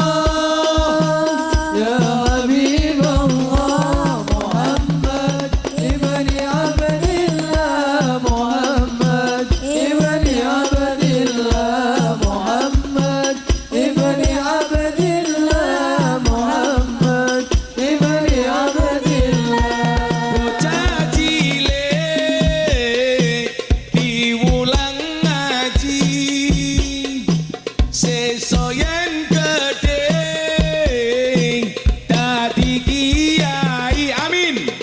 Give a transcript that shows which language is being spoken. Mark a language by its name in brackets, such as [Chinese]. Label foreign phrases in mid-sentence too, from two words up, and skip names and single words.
[Arabic] يا حبيب الله، محمد بن عبد الله، محمد بن عبد الله، محمد بن عبد الله، محمد بن عبد الله. [Javanese] bocah cilik diwulang ngaji, sesuk yen gedhe dadi kiai. Amin.